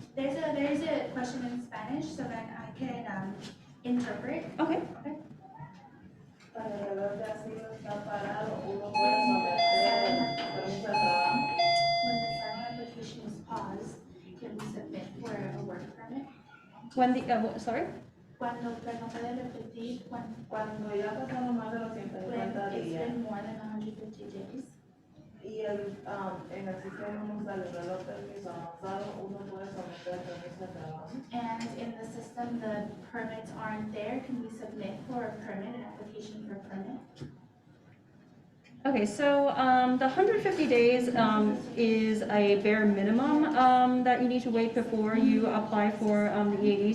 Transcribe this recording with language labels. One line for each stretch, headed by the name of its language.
English: There's a question in Spanish, so that I can interpret. Okay. When the asylum application is paused, can we submit for a work permit? When the sorry?
Spanish: Cuando puede repetir, Cuando ya pasaron más de los 150
English: when it's
Spanish: días
English: been more than 150 days.
Spanish: y en el sistema no sale el reloj permiso avanzado, uno puede someter el permiso de trabajo.
English: And in the system, the permits aren't there, can we submit for a permit, an application for a permit? Okay, so the 150 days is a bare minimum that you need to wait before you apply for the EAD.